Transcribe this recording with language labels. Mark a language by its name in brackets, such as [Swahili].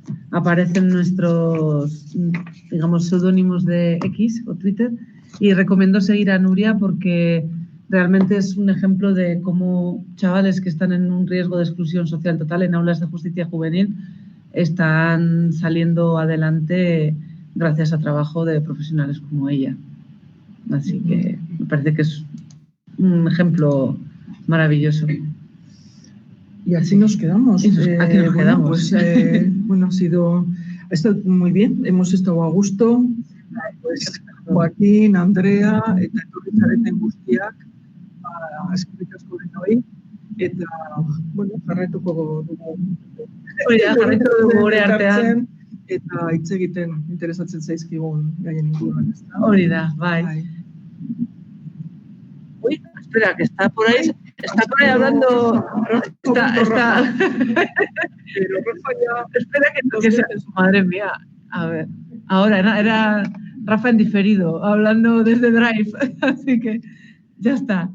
[Spanish] aparecen nuestros, digamos, seudónimos de X o Twitter, y recomiendo seguir a Nuria porque realmente es un ejemplo de cómo chavales que están en un riesgo de exclusión social total en aulas de justicia juvenil están saliendo adelante gracias a trabajo de profesionales como ella. Así que me parece que es un ejemplo maravilloso. Y así nos quedamos. Aquí nos quedamos. Pues, bueno, ha estado muy bien, hemos estado a gusto. [Basque] Pues, Joaquín, Andrea, eta etorri zareten guztiak, eskerrik asko denoi, eta, bueno, jarraituko dugu. Jarraituko dugu gure artean. Eta hitz egiten interesatzen zaizkigun gaien inguruan. Hori da, bai. [Spanish] Uy, espera, que está por ahí hablando. Está. Pero Rafa ya. Espera que sea. Madre mía. A ver, ahora era Rafa en diferido, hablando desde Drive, así que ya está.